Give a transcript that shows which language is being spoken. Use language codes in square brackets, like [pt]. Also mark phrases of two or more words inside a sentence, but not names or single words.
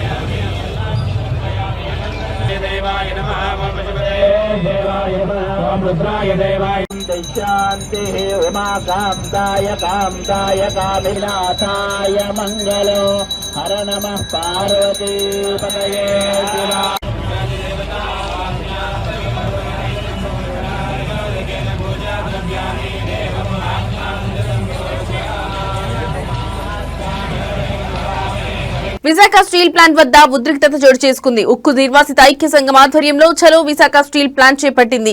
[sa] देवाय नमः देवाय नमः रुद्राय देवाय शान्तिः उमाकान्ताय कान्ताय कामिनाथाय मङ्गलो हर नमः पार्वतीपतये शिवा। [te] విశాఖ స్టీల్ ప్లాంట్ వద్ద ఉద్రిక్తత చోటు చేసుకుంది. ఉక్కు నిర్వాసిత ఐక్య సంఘం ఆధ్వర్యంలో చలో విశాఖ స్టీల్ ప్లాంట్ చేపట్టింది.